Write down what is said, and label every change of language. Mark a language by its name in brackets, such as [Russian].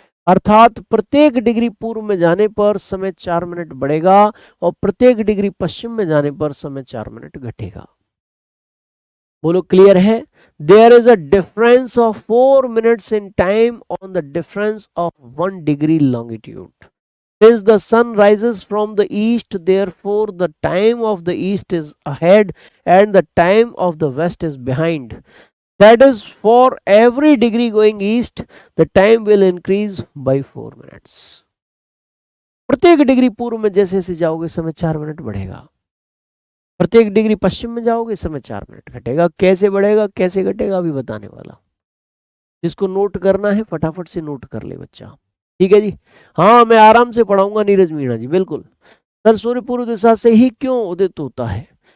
[Hindi] अर्थात प्रत्येक डिग्री पूर्व में जाने पर समय 4 मिनट बढ़ेगा और प्रत्येक डिग्री पश्चिम में जाने पर समय 4 मिनट घटेगा। बोलो, क्लियर है? [English] There is a difference of 4 minutes in time on the difference of 1 degree longitude. Since the sun rises from the east, therefore the time of the east is ahead and the time of the west is behind. That is, for every degree going east, the time will increase by 4 minutes. [Hindi] प्रत्येक degree पूर्व में जैसे जैसे जाओगे समय 4 minute बढ़ेगा, प्रत्येक degree पश्चिम में जाओगे समय 4 मिनट घटेगा। कैसे बढ़ेगा कैसे घटेगा अभी बताने वाला। जिसको नोट करना है फटाफट से नोट कर ले बच्चा। ठीक है जी। हाँ, मैं आराम से पढ़ाऊंगा नीरज मीणा जी, बिल्कुल। सर, सूर्य पूर्व दिशा से ही क्यों उदित होता है?